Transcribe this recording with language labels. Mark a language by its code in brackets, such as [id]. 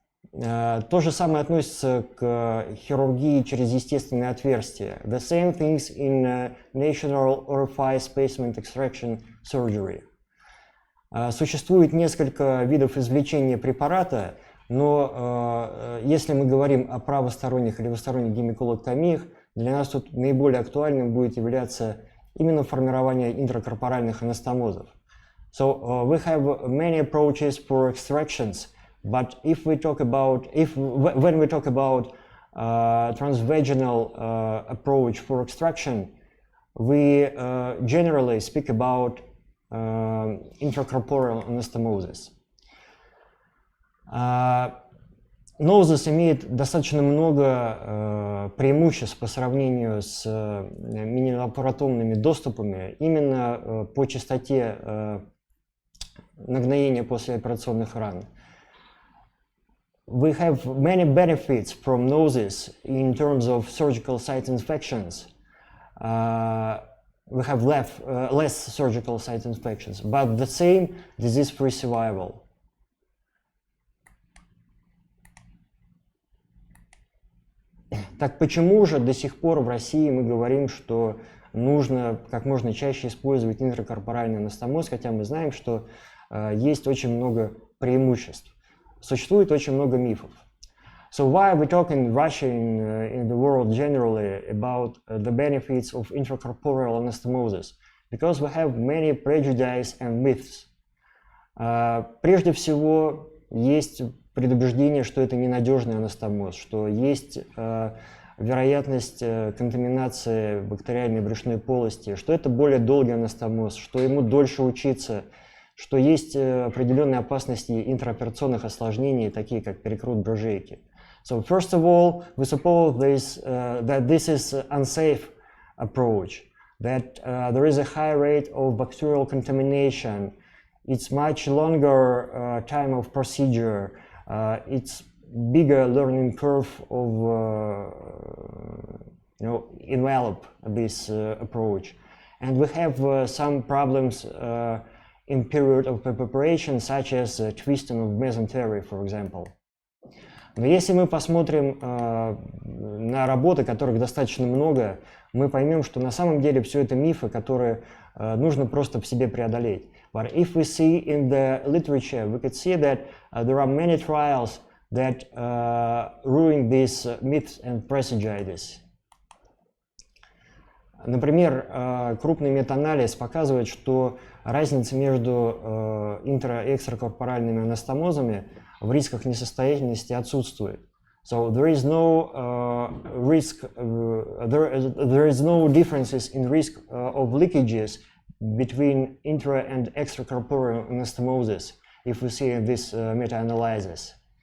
[ru] То же самое относится к хирургии через естественные отверстия. [en] The same things in natural orifice placement extraction surgery. [ru] Существует несколько видов извлечения препарата, но если мы говорим о правосторонних и левосторонних гемиколоктомиях, для нас тут наиболее актуальным будет являться именно формирование интракорпоральных анастомозов. [en] So we have many approaches for extractions. But if we talk about, when we talk about transvaginal approach for extraction, we generally speak about intracorporeal anastomoses. [ru] Noses имеет достаточно много преимуществ по сравнению с минилапаротомными доступами именно по частоте нагноения послеоперационных ран. [en] We have many benefits from noses in terms of surgical site infections. We have less surgical site infections, but the same disease-free survival. [ru] Так почему же до сих пор в России мы говорим, что нужно как можно чаще использовать интракорпоральный анастомоз, хотя мы знаем, что есть очень много преимуществ. Существует очень много мифов. [en] So why we talk in Russia, in the world generally, about the benefits of intracorporeal anastomosis? Because we have many prejudices and myths. [ru] Прежде всего, есть предубеждение, что это ненадежный анастомоз, что есть вероятность контаминации бактериальной брюшной полости, что это более долгий анастомоз, что ему дольше учиться, что есть определенные опасности интраоперационных осложнений, такие как перекрут брюжейки. [en] So first of all, we suppose that this is an unsafe approach, that there is a high rate of bacterial contamination, it's much longer time of procedure, it's bigger learning curve of envelop this approach, and we have some problems in period of preparation, such as twisting of mesentery, for example. [ru] Но если мы посмотрим на работы, которых достаточно много, мы поймем, что на самом деле все это мифы, которые нужно просто в себе преодолеть. [en] But if we see in the literature, we could see that there are many trials that ruin these myths and prejudices. [ru] Например, крупный метаанализ показывает, что разница между интра- и экстракорпоральными анастомозами в рисках несостоятельности отсутствует. [en] So there is no there is no differences in risk of leakages between intra and extracorporeal anastomosis if we see this meta-analysis.